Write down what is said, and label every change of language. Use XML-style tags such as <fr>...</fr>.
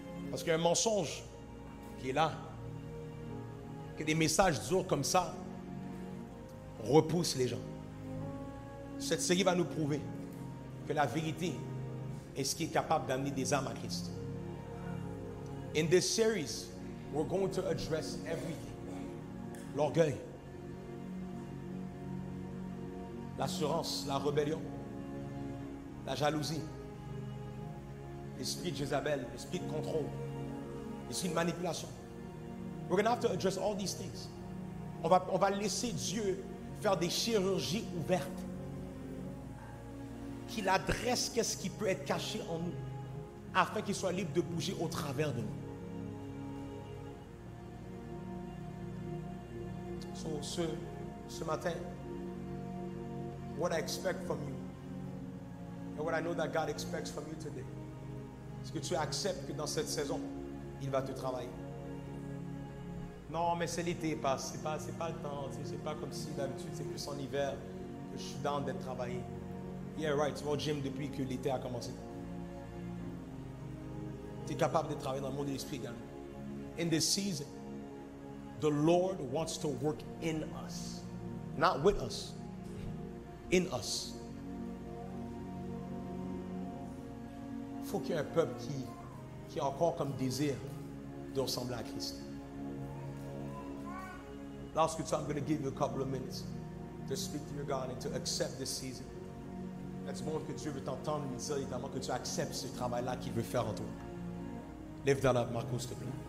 <fr>Parce qu'il y a un mensonge qui est là, que des messages durs comme ça repoussent les gens. Cette série va nous prouver que la vérité est ce qui est capable d'amener des âmes à Christ.</fr> <en>In this series, we're going to address everything.</en> <fr>L'orgueil, l'assurance, la rébellion, la jalousie, l'esprit de Jézabel, l'esprit de contrôle, l'esprit de manipulation.</fr> <en>We're going to have to address all these things.</en> <fr>On va laisser Dieu faire des chirurgies ouvertes, qu'il adresse qu'est-ce qui peut être caché en nous, afin qu'il soit libre de bouger au travers de nous.</fr> <en>So,</en> <fr>ce matin,</fr> <en>what I expect from you, and what I know that God expects from you today,</en> <fr>c'est que tu acceptes que dans cette saison, il va te travailler. Non, mais c'est l'été, c'est pas le temps, c'est pas comme si d'habitude c'est plus en hiver que je suis down d'être travaillé.</fr> <en>Yeah, right,</en> <fr>tu vas au gym depuis que l'été a commencé. Tu es capable de travailler dans le monde de l'esprit également.</fr> <en>In this season, the Lord wants to work in us, not with us, in us.</en> <fr>Il faut qu'il y ait un peuple qui a encore comme désir de ressembler à Christ.</fr> <en>Last good time, I'm going to give you a couple of minutes to speak to your God and to accept this season.</en> <fr>C'est bon que Dieu veut t'entendre lui dire évidemment que tu acceptes ce travail-là qu'il veut faire en toi. Lève dans la Marco, s'il te plaît.</fr>